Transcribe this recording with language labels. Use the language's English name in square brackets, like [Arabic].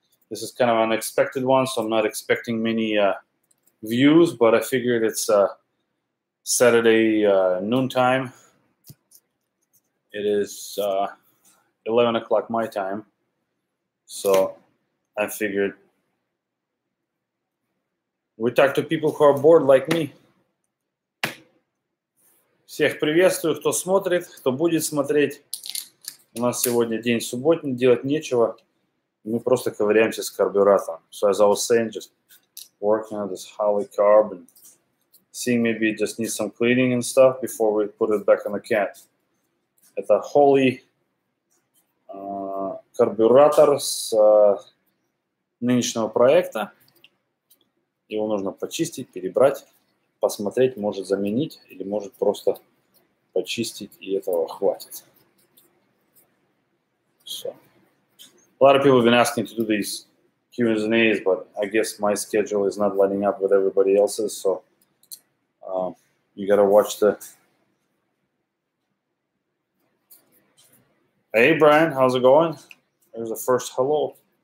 [English] This is kind of an unexpected one, so I'm not expecting many views, but I figured it's Saturday noontime. It is 11 o'clock my time, so I figured we talk to people who are bored like me. [Russian] Всех приветствую, кто смотрит, кто будет смотреть. У нас сегодня день субботний, делать нечего. Мы просто ковыряемся с карбюратором. [English] So as I was saying, just working on this Holley Carb and seeing maybe it just needs some cleaning and stuff before we put it back on the cat. [Russian] Это Holley карбюратор с нынешнего проекта. Его нужно почистить, перебрать, посмотреть, может заменить или может просто почистить, и этого хватит. [English] So, a lot of people have been asking to do these Q&As, but I guess my schedule is not lining up with everybody else's, so you gotta watch the... Hey, Brian, how's it going? There's the first hello.